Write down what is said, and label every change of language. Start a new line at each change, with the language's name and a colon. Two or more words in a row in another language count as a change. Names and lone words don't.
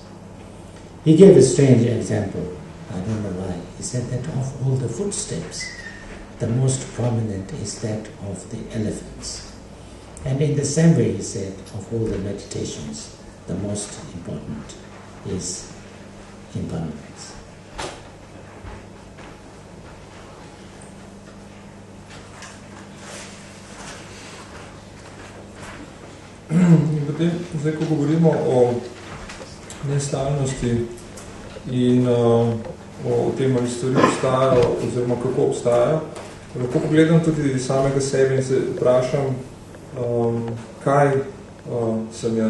English: He gave a strange example, I don't know why. He said that of all the footsteps, the most prominent is that of the elephants. And in the same way, he said, of all the meditations, the most important is impermanence.
Slovenian: In potem, zdaj, ko govorimo o nestalnosti in o tem, ali stvari obstajajo, oziroma kako obstajajo, lahko pogledam tudi samega sebe in se vprašam, kaj sem jaz.